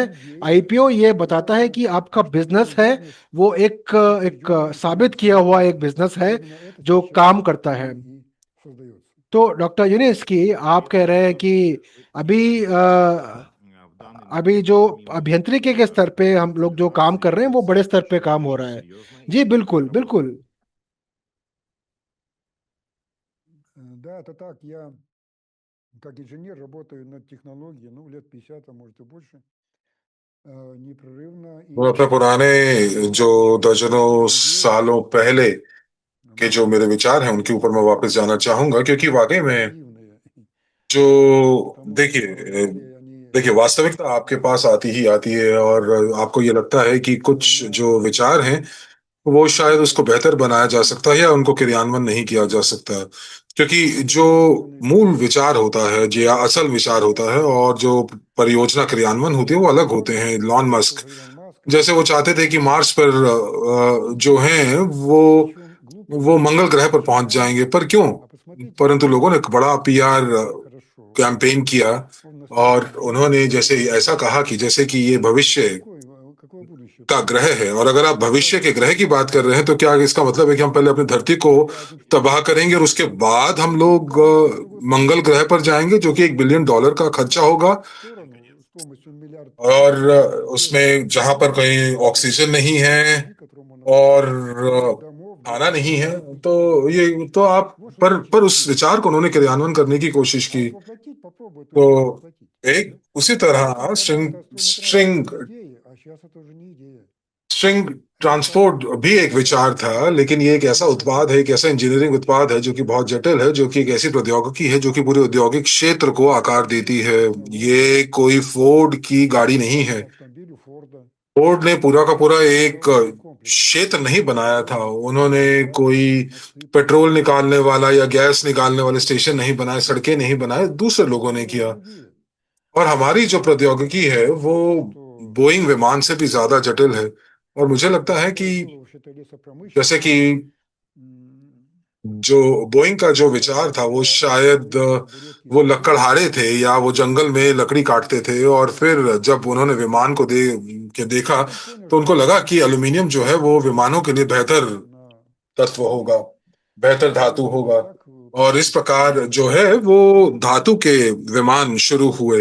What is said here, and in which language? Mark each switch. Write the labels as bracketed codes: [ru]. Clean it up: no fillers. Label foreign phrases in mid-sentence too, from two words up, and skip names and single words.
[hi] आईपीओ ये बताता है कि आपका बिजनेस है वो एक एक साबित किया हुआ एक बिजनेस है जो काम करता है। तो डॉक्टर यूनिस की आप कह रहे हैं कि अभी [ru] В данный [hi] अभी [ru] момент [hi] जो [ru] мимо [hi] अभियंत्रिकी के स्तर पे हम लोग जो काम कर रहे हैं वो बड़े स्तर पे काम हो रहा है। [ru] серьезно [hi] जी [ru] и [hi] बिल्कुल [ru] работает. [hi] बिल्कुल। [ru] Да, это так. Я как инженер работаю над технологией, ну, лет 50, а может и больше, непрерывно. [hi] मैं [ru] И [hi] अपने पुराने जो दर्जनों [ru] идея [hi] सालों पहले के जो मेरे विचार हैं उनके ऊपर मैं वापस जाना चाहूंगा, क्योंकि वाकई में [ru] наивная, [hi] जो [ru] потому что на [hi] देखिए [ru] самом деле они [hi] देखिए वास्तविकता आपके पास आती ही आती है और आपको ये लगता है कि कुछ जो विचार हैं वो शायद उसको बेहतर बनाया जा सकता है या उनको क्रियान्वयन नहीं किया जा सकता, क्योंकि जो [ru] реализованные [hi] मूल [ru] проекты, [hi] विचार होता है जो या असल विचार होता है और जो परियोजना क्रियान्वयन होती है वो अलग होते [ru] Илон, [hi] हैं। लॉन [ru] вот [hi] मस्क [ru] тоже Илон Маск, [hi] जैसे वो [ru] это [hi] चाहते थे कि मार्स पर जो हैं [ru] причем глупые [hi] वो [ru] люди, [hi] मंगल ग्रह पर पहुंच [ru] почему? [hi] जाएंगे, पर क्यों? [ru] А посмотрите, [hi] परंतु लोगों ने एक बड़ा [ru] как [hi] पीआर [ru] устроено все хорошо. [hi] कैंपेन किया [ru] Он [hi] और [ru] настолько [hi] उन्होंने [ru] гений, [hi] जैसे ऐसा कहा कि जैसे कि ये भविष्य [ru] какое будущее? [hi] का [ru] Просто [hi] ग्रह है, और अगर आप भविष्य के ग्रह की बात कर [ru] а, [hi] रहे हैं तो क्या इसका मतलब है कि हम पहले अपनी धरती को [ru] ядерных [hi] तबाह करेंगे और उसके बाद हम लोग मंगल ग्रह पर जाएंगे, जो कि $1 बिलियन का खर्चा होगा, [ru] сторону стоимостью миллиард [hi] और [ru] евро [hi] उसमें जहां पर कहीं ऑक्सीजन नहीं है [ru] корабли, которому он [hi] और [ru] отправит домов для [hi] खाना नहीं है, [ru] проживания [hi] तो [ru] людей. [hi] ये तो आप [ru] Вот что значит [hi] पर उस [ru] развитие. [hi] विचार को उन्होंने क्रियान्वयन करने की कोशिश [ru] А [hi] की। [ru] вот воплотить попробуй, то [hi] तो [ru] есть как воплотить. [hi] एक [ru] Да? [hi] उसी [ru] Поэтому [hi] तरह [ru] тогда [hi] स्ट्रिंग [ru] это стоит [hi] स्ट्रिंग [ru] ради идеи, а сейчас это уже не идея. [hi] स्ट्रिंग [ru] Это стало [hi] ट्रांसपोर्ट भी एक विचार था, लेकिन ये एक ऐसा उत्पाद है, एक ऐसा इंजीनियरिंग उत्पाद है जो कि बहुत जटिल है, जो कि एक ऐसी प्रौद्योगिकी है जो कि पूरे औद्योगिक क्षेत्र को आकार देती है। [ru] технология. [hi] ये कोई फोर्ड की गाड़ी नहीं [ru] Подобно [hi] है। [ru] автомобилю Форда. [hi] फोर्ड ने पूरा का पूरा [ru] Это [hi] एक [ru] промышленный комплекс. [hi] क्षेत्र नहीं बनाया था, उन्होंने कोई [ru] Фабрики, мосты, [hi] पेट्रोल [ru] порты. [hi] निकालने वाला या गैस निकालने वाले स्टेशन नहीं बनाए, सड़कें नहीं बनाए, दूसरे लोगों ने [ru] Совершенно [hi] किया। [ru] другие. [hi] और हमारी जो प्रौद्योगिकी है वो [ru] Что [hi] बोइंग विमान से भी ज्यादा जटिल है। और मुझे लगता है कि [ru] которое было вообще-то [hi] जैसे कि [ru] лесопромышленным, м, [hi] जो बोइंग का जो विचार था वो [ru] тогда [hi] शायद [ru] были как бы редкие [hi] वो [ru] случаи. [hi] लकड़हारे थे या वो जंगल में लकड़ी काटते थे, और फिर जब उन्होंने विमान को देखा [ru] Потом [hi] तो [ru] поняли, [hi] उनको [ru] что [hi] लगा कि [ru] это [hi] एल्यूमिनियम जो है वो विमानों के लिए बेहतर [ru] на [hi] तत्व होगा, बेहतर धातु [ru] И [hi] होगा। [ru] так [hi] और इस प्रकार जो है वो धातु के विमान शुरू हुए।